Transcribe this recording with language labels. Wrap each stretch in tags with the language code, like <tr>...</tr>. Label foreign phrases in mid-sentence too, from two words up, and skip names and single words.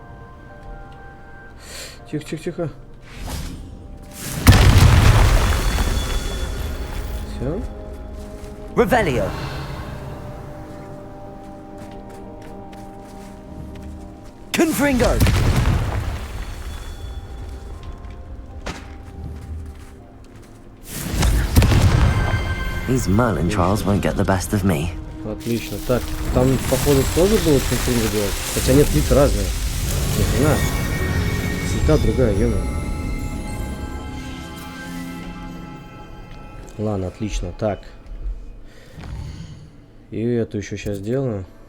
<ru>Тихо, тихо, тихо. Все? Revelio. Confringo.</ru> <en>These Merlin trials won't get the best of me.</en> <ru>Отлично. Так, там, походу, тоже было конфликт делать. Хотя нет, плиты разные. Ни хрена. Цвета другая, ё-моё. Ладно, отлично. Так. И эту еще сейчас сделаю.</ru>